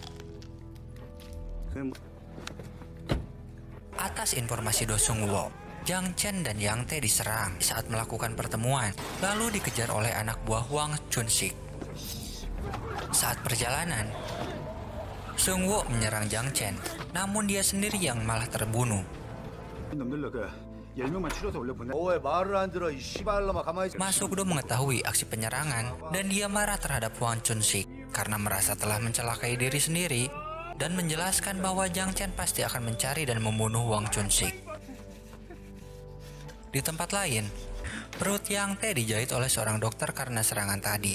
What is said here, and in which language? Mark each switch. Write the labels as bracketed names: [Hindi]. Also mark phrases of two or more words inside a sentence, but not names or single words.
[Indonesian] Atas informasi Do Sung Wo, Jiang Chen dan Yang Tae diserang saat melakukan pertemuan, lalu dikejar oleh anak buah Huang Chun-sik. Saat perjalanan, Sung Wo menyerang Jiang Chen, namun dia sendiri yang malah terbunuh. [Korean] 왜 말을 안 들어 이 씨발놈아 가만히 있어. [Indonesian] Masuk Do mengetahui aksi penyerangan dan dia marah terhadap Huang Chun-sik karena merasa telah mencelakai diri sendiri dan menjelaskan bahwa Jiang Chen pasti akan mencari dan membunuh Huang Chun-sik. Di tempat lain, perut Yang Tae dijahit oleh seorang dokter karena serangan tadi.